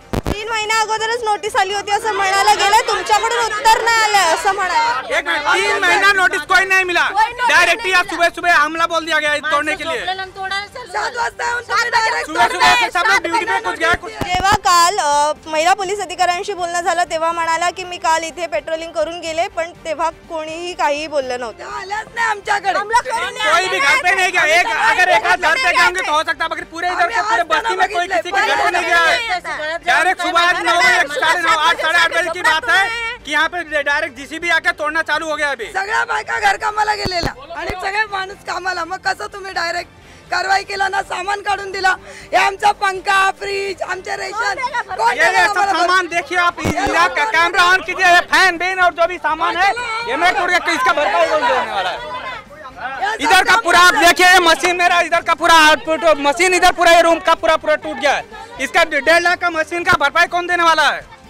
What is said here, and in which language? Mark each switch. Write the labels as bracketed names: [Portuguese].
[Marathi] 3 महिन्या अगोदरच नोटीस आली होती असं म्हणायला गेलं. तुमच्याकडून उत्तर नाही आलं असं म्हणाले. [Hindi] 3 महीना नोटिस कोई नहीं मिला. डायरेक्ट ही सुबह सुबह हमला बोल दिया गया तोड़ने के लिए. [Marathi] 7 वाजता [Hindi] सुबह से सब लोग ड्यूटी पे कुछ गया कुछ. [Marathi] जेव्हा काल महिला पोलीस अधिकाऱ्यांशी बोलणं झालं तेव्हा म्हणाला की मी काल इथे पेट्रोलिंग करून गेले, पण तेव्हा कोणीही काही बोललं नव्हतं. आल्याच नाही आमच्याकडे. [Hindi] कोई भी घर पे नहीं गया. अगर एक आध घर पे गए तो हो सकता है, पूरे इधर के पूरे बस्ती में कोई किसी के घर पे नहीं गया है. डायरेक्ट सुबह 9 बजे 8:30 8:30 बजे की बात है की यहाँ पे डायरेक्ट जीसीबी आके तोड़ना चालू हो गया. अभी [Marathi] सगळ्या बायका घर कामाला गेलेला आणि सगळे माणूस कामाला. मग कसं तुम्ही डायरेक्ट कारवाई केला ना. सामान काढून दिला. हे आमचा पंखा, फ्रीज, आमचे रेशन, [Hindi] ये सब सामान देखिए आप. का कैमरा ऑन कीजिए. फैन बेन और जो भी सामान है ये मैं टूट गया. इसका भरपाई कौन देने वाला है. इधर का पूरा आप देखिए मशीन मेरा इधर का पूरा आउटपुट मशीन इधर पूरा ये रूम का पूरा टूट गया है. इसका 1.5 लाख का मशीन का भरपाई कौन देने वाला है.